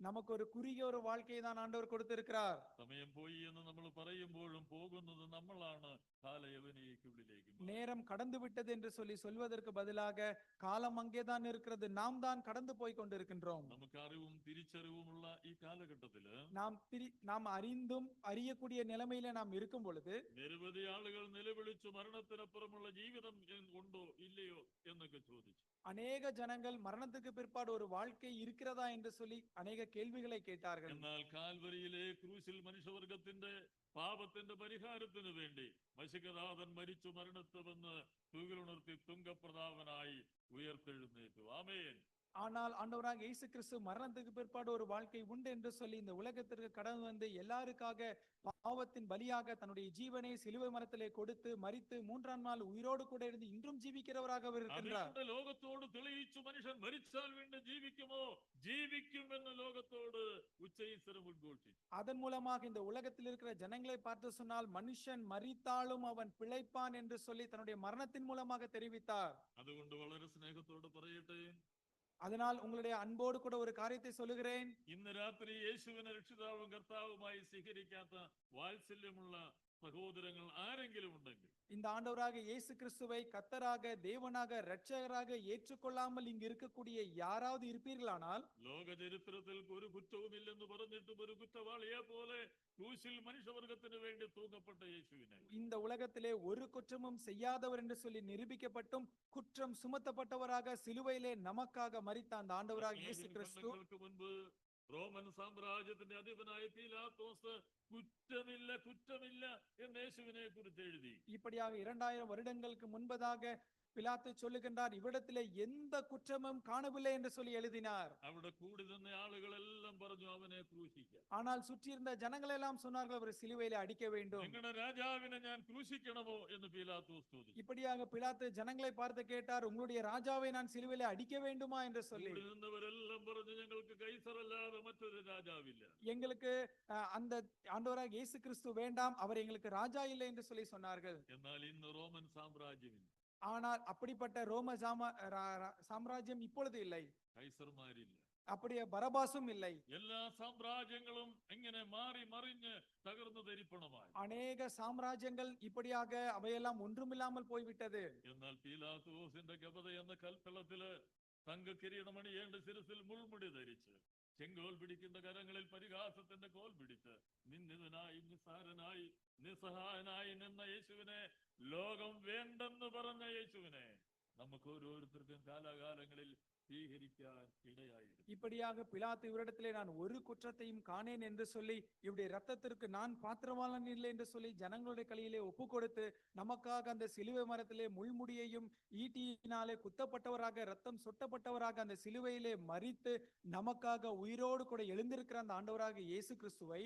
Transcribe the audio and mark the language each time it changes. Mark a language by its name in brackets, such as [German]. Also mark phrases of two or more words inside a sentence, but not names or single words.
[Tamil] நமக்கு ஒரு குறுகிய ஒரு வாழ்க்கையை தான் ஆண்டவர் கொடுத்திருக்கிறார். [Malayalam] സമയം പോയി എന്ന് നമ്മൾ പറയുമ്പോഴും പോകുന്നത് നമ്മളാണ് കാലയവനിക്കുള്ളിലേക്ക്. [Tamil] நேரம் கடந்து விட்டது என்று சொல்லி சொல்வதற்கு பதிலாக காலம் அங்கேதான் இருக்கிறது, நாம் தான் கடந்து போய் கொண்டிருக்கின்றோம். [Malayalam] നമുക്ക് അറിവും തിരിച്ചറിവുമുള്ള ഈ കാലഘട്ടത്തില് [Tamil] நாம் அறிந்தும் அறியக்கூடிய நிலைமையில நாம் இருக்கும் பொழுது [Malayalam] നിരവധി ആളുകൾ നിലവിളിച്ചു മരണത്തിനപ്പുറമുള്ള ജീവിതം ഉണ്ടോ ഇല്ലയോ എന്നൊക്കെ ചോദിച്ചു. [Tamil] அநேக ஜனங்கள் மரணத்துக்கு பிற்பாடு ஒரு வாழ்க்கை இருக்கிறதா என்று சொல்லி அநேக கேள்விகளை கேட்டார்கள். [Malayalam] എന്നാൽ കാൽവരിയിലെ ക്രൂശിൽ മനുഷ്യവർഗത്തിന്റെ പാപത്തിന്റെ പരിഹാരത്തിനു വേണ്ടി മശികനാഥൻ മരിച്ചു മരണത്തെ വന്ന് തൂകിലുണർത്തി തുങ്കപ്രതാപനായി ഉയർത്തെഴുന്നേറ്റു. ആമേൻ. [Tamil] ஆனால் ஆண்டவராக இயேசு கிறிஸ்து மரணத்துக்கு பிற்பாடு ஒரு வாழ்க்கை உண்டு என்று சொல்லி இந்த உலகத்திற்கு கடந்து வந்து எல்லாருக்காக பாவத்தின் பலியாக தன்னுடைய ஜீவனை சிலுவை மரத்திலே கொடுத்து மரித்து மூன்றாம் நாள் உயிரோடு கூட இருந்து இன்றும் ஜீவிக்கிறவராக இருக்கின்றார். [Malayalam] ലോകത്തോട് തെളിയിച്ചു മനുഷ്യൻ മരിച്ചാൽ വീണ്ടും ജീവിക്കുമോ? ജീവിക്കും എന്ന് ലോകത്തോട് ഉച്ചൈസ്വരം ഉദ്ഘോഷിച്ചു. [Tamil] அதன் மூலமாக இந்த உலகத்தில் இருக்கிற ஜனங்களை பார்த்து சொன்னால் மனுஷன் மரித்தாலும் அவன் பிழைப்பான் என்று சொல்லி தன்னுடைய மரணத்தின் மூலமாக தெரிவித்தார். [Malayalam] അതുകൊണ്ട് വളരെ സ്നേഹത്തോട് പറയട്ടെ, [Tamil] அதனால் உங்களுடைய அன்போடு கூட ஒரு காரியத்தை சொல்லுகிறேன். [Malayalam] ഇന്ന് രാത്രി യേശുവിനെ രക്ഷിതാവും കർത്താവുമായി സ്വീകരിക്കാത്ത വാത്സല്യമുള്ള സഹോദരങ്ങൾ ആരെങ്കിലും ഉണ്ടെങ്കിൽ, [Tamil] இந்த ஆண்டவராக இயேசு கிறிஸ்துவை கர்த்தராக தேவனாக இரட்சகராக ஏற்றுக்கொள்ளாமல் இங்கு இருக்கக்கூடிய யாராவது இருப்பீர்களானால், [Malayalam] ലോക ചരിത്രത്തിൽ ഒരു കുറ്റവുമില്ലെന്ന് പറഞ്ഞിട്ടും ഒരു കുറ്റവാളിയെ പോലെ ക്രൂശിൽ മനുഷ്യവർഗത്തിന് വേണ്ടി തൂക്കപ്പെട്ട യേശുവിനെ, [Tamil] இந்த உலகத்திலே ஒரு குற்றமும் செய்யாதவர் என்று சொல்லி நிரூபிக்கப்பட்டும் குற்றம் சுமத்தப்பட்டவராக சிலுவையிலே நமக்காக மரித்த அந்த ஆண்டவராக இயேசு கிறிஸ்து, [Malayalam] മുൻപ് റോമൻ സാമ്രാജ്യത്തിന്റെ അധിപനായ പീലാത്തോസ് കുറ്റമില്ല എന്ന് യേശുവിനെ കുറിച്ച് എഴുതി. [Tamil] இப்படியாக 2000 வருடங்களுக்கு முன்பதாக பிலாத்து சொல்லுகின்றார், இவ்விடத்திலே எந்த குற்றமும் காணவில்லை என்று சொல்லி எழுதினார். [Malayalam] അവിടെ കൂടി നിന്ന ആളുകളെല്ലാം പറഞ്ഞു അവനെ ക്രൂശിക്കാം. [Tamil] ஆனால் சுற்றியிருந்த ஜனங்கள் எல்லாம் சொன்னார்கள் அவர் சிலுவையிலே அடிக்க வேண்டும். [Malayalam] നിങ്ങളുടെ രാജാവിനെ ഞാൻ ക്രൂശിക്കണമോ എന്ന് പീലാത്തോസ് ചോദിച്ചു. [Tamil] இப்படியாக பிலாத்து ஜனங்களை பார்த்து கேட்டார், உங்களுடைய ராஜாவை நான் சிலுவையிலே அடிக்க வேண்டுமா என்று சொல்லி. [Malayalam] കൂടി നിന്നവരെല്ലാം പറഞ്ഞു ഞങ്ങൾക്ക് കൈസറല്ലാതെ മറ്റൊരു രാജാവില്ല. [Tamil] எங்களுக்கு அந்த ஆண்டவராக இயேசு கிறிஸ்து வேண்டாம், அவர் எங்களுக்கு ராஜா இல்லை என்று சொல்லி சொன்னார்கள். [Malayalam] എന്നാൽ ഇന്ന് റോമൻ സാമ്രാജ്യം, [Tamil] ஆனால் அப்படிப்பட்ட ரோம சாம்ராஜ்யம் இப்பொழுது இல்லை, [Malayalam] കൈസർമാരില്ല, [Tamil] அப்படியே பரபாசும் இல்லை. [Malayalam] എല്ലാ സാമ്രാജ്യങ്ങളും ഇങ്ങനെ മാറി മറിഞ്ഞ് തകർന്നു തരിപ്പണമായി. [Tamil] அநேக சாம்ராஜ்யங்கள் இப்படியாக அவையெல்லாம் ஒன்றுமில்லாமல் போய்விட்டது. [Malayalam] എന്നാൽ പീലാത്തോസിന്റെ ഗപത എന്ന കൽത്തളത്തില് തങ്ക കിരീടമണിയേണ്ട ശിരസിൽ മുൾമുടി ധരിച്ച് ചെങ്കോൽ പിടിക്കുന്ന കരങ്ങളിൽ പരിഹാസത്തിന്റെ കോൽ പിടിച്ച് നിന്ദിതനായി നിസ്സാരനായി നിസ്സഹായനായി നിന്ന യേശുവിനെ, ലോകം വേണ്ടെന്ന് പറഞ്ഞ യേശുവിനെ നമുക്ക് ഓരോരുത്തർക്കും കാലാകാലങ്ങളിൽ സ്വീകരിക്കാൻ ഇടയായിരുന്നു. [Tamil] இப்படியாக பிலாத்து இவரிடத்திலே நான் ஒரு குற்றத்தையும் காணேன் என்று சொல்லி இவருடைய ரத்தத்திற்கு நான் பாத்திரவாளன் இல்லை என்று சொல்லி ஜனங்களுடைய கையிலே ஒப்பு கொடுத்து நமக்காக அந்த சிலுவை மரத்திலே முள்முடியையும் ஈட்டியினாலே குத்தப்பட்டவராக ரத்தம் சொட்டப்பட்டவராக அந்த சிலுவையிலே மரித்து நமக்காக உயிரோடு கூட எழுந்திருக்கிற அந்த ஆண்டவராக இயேசு கிறிஸ்துவை